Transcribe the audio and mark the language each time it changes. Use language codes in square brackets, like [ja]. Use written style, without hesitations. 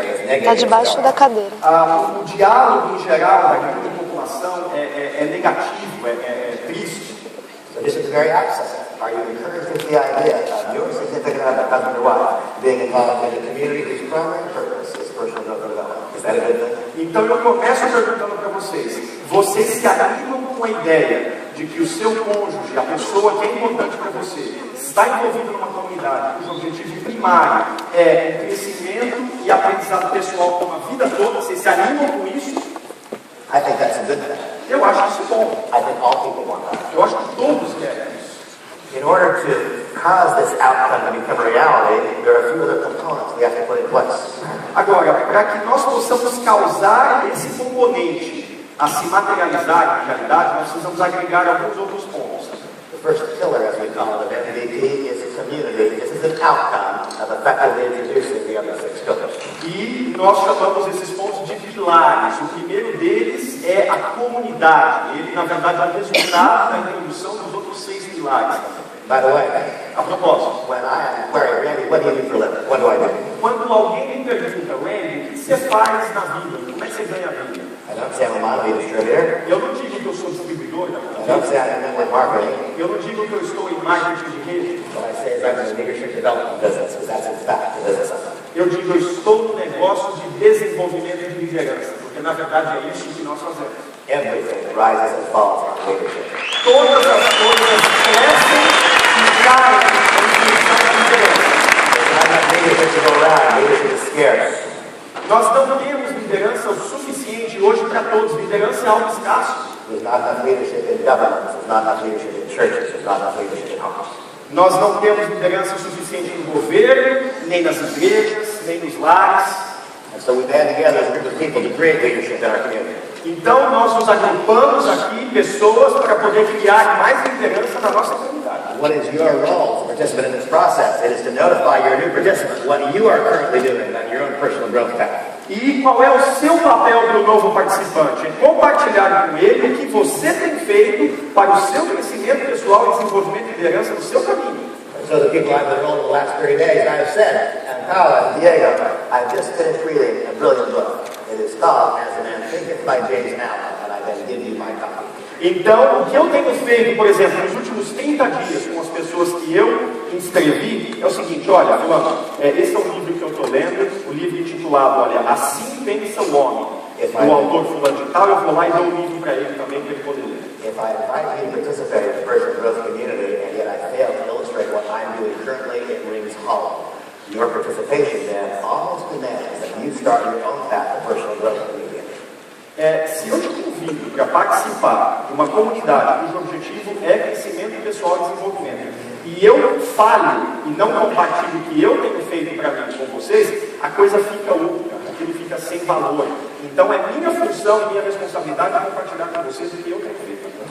[pt] Está debaixo da cadeira. O diálogo em geral da grande população é negativo, é triste. [en] So this is very accessible. Are you encouraged with the idea of your significant other, husband or wife, being involved in a community whose primary purpose is personal growth and development? Is that a good thing? [pt] Então eu começo perguntando para vocês se animam com a ideia de que o seu cônjuge, a pessoa que é importante para você, está envolvido numa comunidade cujo objetivo primário é o crescimento e aprendizado pessoal para uma vida toda, vocês se animam com isso? [en] I think that's a good thing. [pt] Eu acho isso bom. [en] I think all people want that. [pt] Eu acho que todos querem isso. [en] In order to cause this outcome to become a reality, there are a few other components we have to put in place. [pt] Agora, para que nós possamos causar esse componente a se materializar em realidade, nós precisamos agregar alguns outros pontos. [en] The first pillar, as we call it, of MVP is community. This is an outcome of effectively introducing the other 6 pillars. [pt] E nós chamamos esses pontos de pilares. O primeiro deles é a comunidade. Ele, na verdade, é o resultado da introdução dos outros 6 pilares. [en] By the way, [pt] A propósito, [en] when I am querying, Randy, what do you do for a living? What do I do? [pt] quando alguém me pergunta, Randy, o que você faz na vida? Como é que você ganha a vida? [en] I don't say I'm a commodity distributor. [pt] Eu não digo que eu sou distribuidor da [en] I don't say I'm in network marketing. [pt] Eu não digo que eu estou em marketing de rede. [en] What I say is I'm in the leadership development business, because that's in fact the business I'm in. [pt] Eu digo eu estou no negócio de desenvolvimento de liderança, porque na verdade é isso que nós fazemos. [en] Everything rises and falls on leadership. [pt] Todas as coisas crescem e caem em função da liderança. [en] There's not enough leadership to go around. Leadership is scarce. [pt] Nós não temos liderança o suficiente hoje para todos. Liderança é algo escasso. [en] There's not enough leadership in governments. There's not enough leadership in churches. There's not enough leadership in homes. [pt] Nós não temos liderança suficiente no governo, nem nas igrejas, nem nos lares. [en] And so we band together as a group of people to create leadership in our community. [pt] Então nós nos agrupamos aqui, pessoas, para poder criar mais liderança na nossa comunidade. [en] What is your role as a participant in this process? It is to notify your new participants what you are currently doing on your own personal growth path. [pt] E qual é o seu papel para o novo participante? É compartilhar com ele o que você tem feito para o seu crescimento pessoal e desenvolvimento de liderança no seu caminho. [en] So the people I've enrolled in the last 30 days, I've said, and Paulo and Diego, I've just finished reading a brilliant book. It is called As a Man Thinketh by James Allen, and I then give you my copy. [pt] Então, o que eu tenho feito, por exemplo, nos últimos 30 dias com as pessoas que eu inscrevi, é o seguinte, olha, fulano, esse é o livro que eu estou lendo, o livro intitulado, olha, Assim Pensa o Homem, do autor fulano de tal, eu vou lá e dou um livro para ele também, para ele poder ler. [en] If I invite you to participate in the personal growth community, and yet I fail to illustrate what I'm doing currently, it rings hollow. Your participation then almost demands that you start your own path of personal growth immediately. [pt] Se eu te convido para participar de uma comunidade cujo objetivo é crescimento pessoal e desenvolvimento, e eu falho e não compartilho o que eu tenho feito para mim com vocês, a coisa fica única, aquilo fica sem valor. Então é minha função e minha responsabilidade compartilhar com vocês o que eu tenho feito.